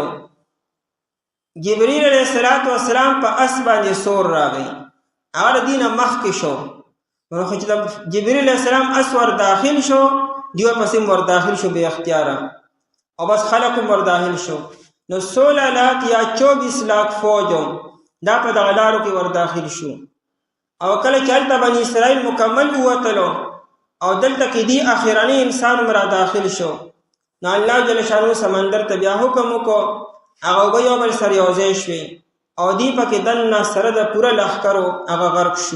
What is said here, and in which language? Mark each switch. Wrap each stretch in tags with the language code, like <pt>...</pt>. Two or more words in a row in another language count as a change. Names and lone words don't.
<ps>جبریل</ps> <ar>علیه السلام</ar> <ps>په اس باندې سور راغی، هغه د دې نه مخکې شو. نو خو چې جبریل</ps> <ar>علیه السلام</ar> <ps>اس ور داخل شو، دیو پسې ور داخل شو بې اختیاره او بس خلق ور داخل شو. نو 16 لاکھ یا 24 لاکھ فوجو دا په دغه لارو کې ور داخل شو. او کله چې هلته بني اسرائیل مکمل ووتلو او دلته کې دی اخرنی انسان مرا داخل شو، نو الله</ps> <ar>جل شانو</ar> <ps>سمندر ته بیا حکم وکړو، هغه اوبه یو بل سره یو ځای شوې او دی پکې دننه سره د پوره لښکرو هغه غرق شو.</ps>